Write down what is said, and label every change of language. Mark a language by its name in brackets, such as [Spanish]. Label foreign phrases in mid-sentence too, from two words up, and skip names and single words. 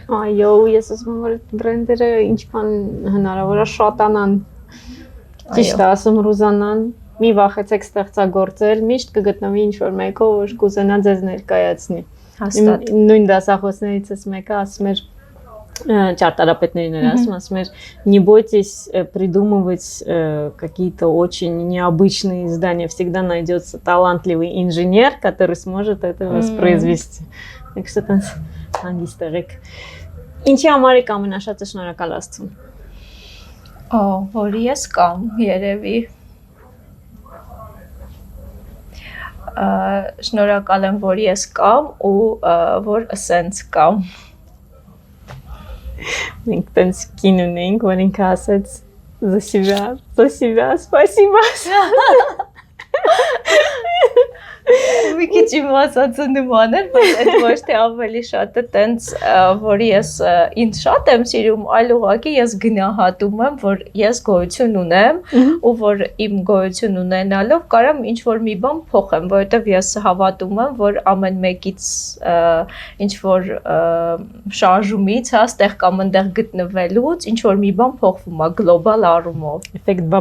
[Armenian] Այո, ես ասում եմ, որ բրենդերը ինչքան հնարավոր է շատանան։ Ճիշտ է ասում Ռուզանան, մի վախեցեք ստեղծագործել, միշտ կգտնվի ինչ-որ մեկը, որ կուզենա ձեզ ներկայացնի։ Հաստատ։ Նույն դասախոսներիցս մեկը ասում էր чартарапетներին ասում էր, [Russian] не бойтесь придумывать какие-то очень необычные издания, всегда найдется талантливый инженер, который сможет это воспроизвести. Так что там [Armenian] հանգիստեղեք։ Ինչի համար եք ամենաշատը շնորհակալ Աստծուն։ Որ ես կամ երևի շնորհակալ եմ, որ ես կամ ու որ սենց կամ։ Մենք տենց կին ունեինք, որ ինքը ասեց [Russian] за себя, спасибо. [Armenian] Մի մի քիչ իմ ասածը նման էր, բայց այդ ոչ թե ավելի շատ է տենց, որ ես ինձ շատ եմ սիրում, այլ ուղղակի ես գնահատում եմ, որ ես գոյություն ունեմ ու որ իմ գոյություն ունենալով կարամ ինչ որ մի բան փոխեմ, որովհետև ես հավատում եմ, որ ամեն մեկից ինչ որ շարժումից, հա, ստեղ կամ այնտեղ գտնվելուց ինչ որ մի բան փոխվում է գլոբալ առումով։